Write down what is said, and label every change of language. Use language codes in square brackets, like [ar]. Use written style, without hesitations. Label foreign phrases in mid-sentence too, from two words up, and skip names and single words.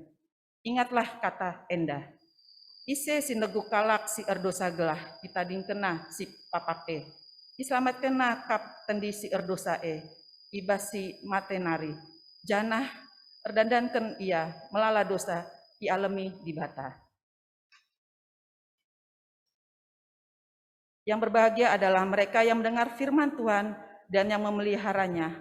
[btx] Ingatlah kata endah. Ise si negu kalak si erdosa gelah, ditading kena si papake. Iselamat kena kap tendi si erdosa ibas si matenari. Janah erdandankan ia melala dosa dialami di bata. [id] Yang berbahagia adalah mereka yang mendengar firman Tuhan dan yang memeliharanya.